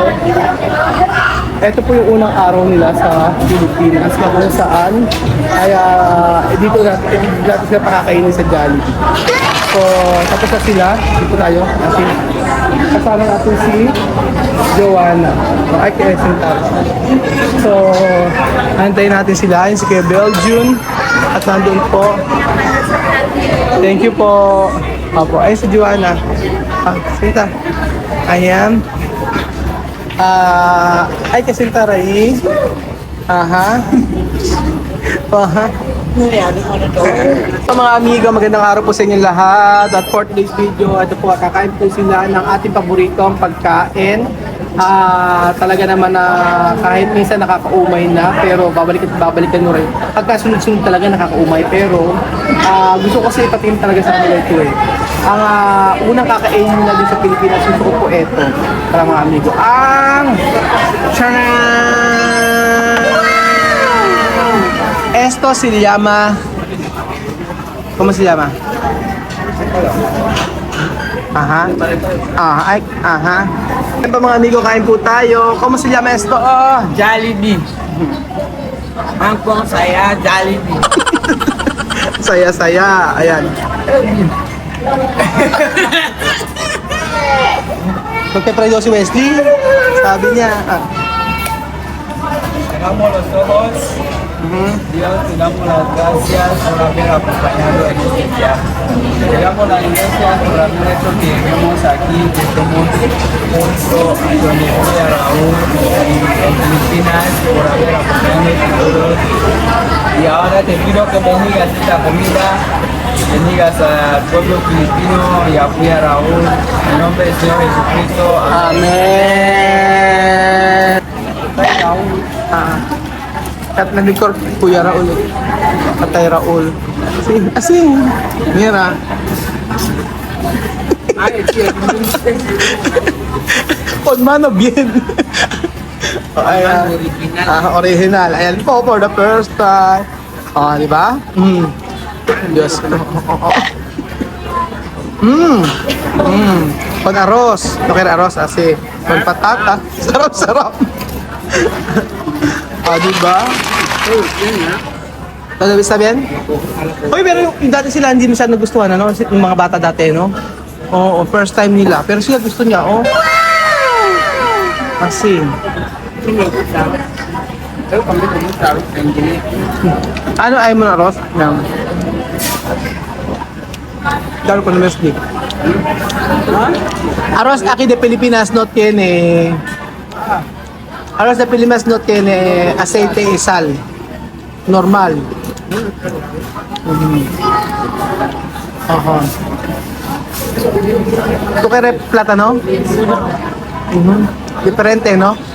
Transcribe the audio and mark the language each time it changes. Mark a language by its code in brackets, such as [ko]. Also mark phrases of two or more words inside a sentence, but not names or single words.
[tl] Ito po yung unang araw nila sa Pilipinas na kung saan ay dito natin sila pakakainin sa Jollibee. So, tapos na sila. Dito tayo. Kasi kasama natin si Joanna. Ay, kaya Sintar. So, antayin natin sila. Yung si Kuya Belgium. At nandun po. Thank you po. Opo. Ay, si Joanna. Sintar. Ayan. Ay, kasi taray. Aha. So mga amigo, magandang araw po sa inyo lahat. At [en] for today's video, [tl] ito po, kakain po sila ng ating paboritong pagkain. Talaga naman na kahit minsan nakakaumay na, pero babalikan mo rin. Pagka sunod-sunod talaga nakakaumay, pero gusto ko kasi ipatingin talaga sa kanila ito eh. Ang unang kakainin na din sa Pilipinas, gusto ko po ito, para mga amigo. [es] Ang esto se llama, ¿cómo se llama? Aha. Aha. [tl] Ano ba mga amigo, kain po tayo. [es] ¿Cómo se llama esto? Oh, [tl] Jollibee. Angkong saya Jollibee. Saya-saya. Ayan. Magpe-pray daw si Wesley. Sabi niya. [es] Cerramos los ojos. Dios, te damos las gracias por haber acompañado en este viaje. Te damos las gracias por haber hecho que lleguemos aquí, que estemos junto a donde voy a Raúl en Filipinas, por haber acompañado a todos. Y ahora te pido que bendigas esta comida, bendigas al pueblo filipino y apoya a Raúl. En nombre del Señor Jesucristo. [tl] Amen. At nag-record Kuya Raul. Patay Raul. [es] Asing. Mira. Con mano bien. [tl] Ayan. Original. Ayan po [en] for the first time. [tl] Di ba? Diyos ko. [es] Con arroz. No quiero arroz así. Con patata. [tl] Sarap-sarap. Diba? [es] Está bien? [tl] Uy, pero yung dati sila hindi masyadong nagustuhan, ano? Yung mga bata dati, no? Oo, [en] first time [tl] nila. Pero sila gusto niya, oh. Kasi. Ano ayaw mo na, Ross? Yan. Daro ko na mesli. [es] Arroz aquí de Pilipinas no tiene. Arroz de Pilipinas no tiene aceite y sal. Normal. Ajá. ¿Tú quieres plátano? Diferente, ¿no?